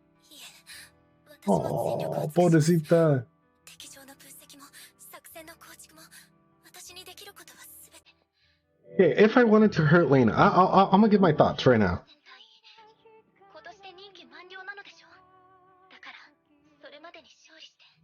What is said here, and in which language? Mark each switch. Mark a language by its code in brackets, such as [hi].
[ja] いえ、私も全力を尽くします。 [es] pobrecita. [ja] 敵情の分析も作戦の構築も私にできることはすべて。 [en] Yeah, if I wanted to hurt Lena, I'm gonna give my thoughts right now. [ja] 今年で任期満了なのでしょう。だからそれまでに勝利して。